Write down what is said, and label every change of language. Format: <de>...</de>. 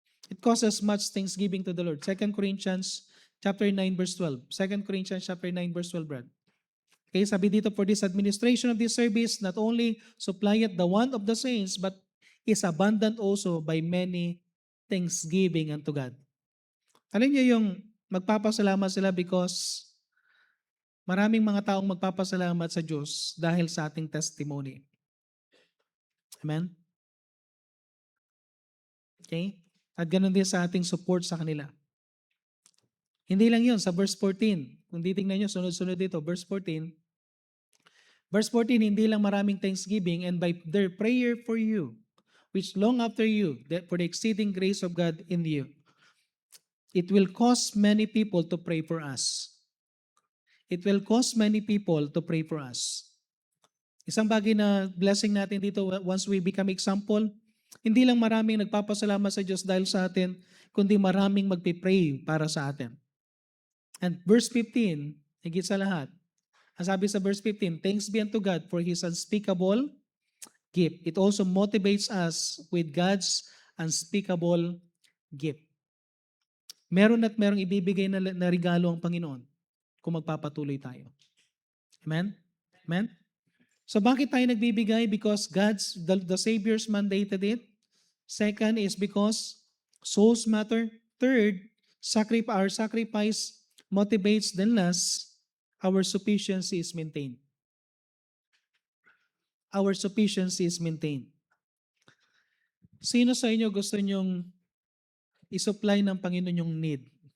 <en>It causes much thanksgiving to the Lord. 2 Corinthians chapter 9 verse 12. 2 Corinthians chapter 9 verse 12, Brad.</en> <tl>Okay, sabi dito,</tl> <en>for this administration of this service not only supplieth the want of the saints, but is abundant also by many thanksgiving unto God.</en> <tl>Alam niyo yung magpapasalamat sila because maraming mga taong magpapasalamat sa Diyos dahil sa ating testimony. Amen? Okay? At ganun din sa ating support sa kanila. Hindi lang yun, sa verse 14. Kung titingnan nyo, sunod-sunod dito, verse 14.</tl> <en>Verse 14,</en> <tl>hindi lang maraming</tl> <en>thanksgiving, and by their prayer for you, which long after you, for the exceeding grace of God in you, it will cause many people to pray for us. It will cause many people to pray for us.</en> <tl>Isang bagay na blessing natin dito,</tl> <en>once we become example,</en> <tl>hindi lang maraming nagpapasalamat sa Diyos dahil sa atin, kundi maraming magpipray para sa atin.</tl> <en>And verse 15,</en> <tl>higit sa lahat, ang sabi sa</tl> <en>verse 15, thanks be unto God for His unspeakable gift. It also motivates us with God's unspeakable gift.</en> <tl>Meron at merong ibibigay na regalo ang Panginoon kung magpapatuloy tayo. Amen? Amen? So bakit tayo nagbibigay?</tl> <en>Because the Savior's mandated it. Second is because souls matter. Third, our sacrifice motivates. Then last, our sufficiency is maintained. Our sufficiency is maintained.</en> <tl>Sino sa inyo gusto nyong i-supply ng Panginoon yung need?</tl>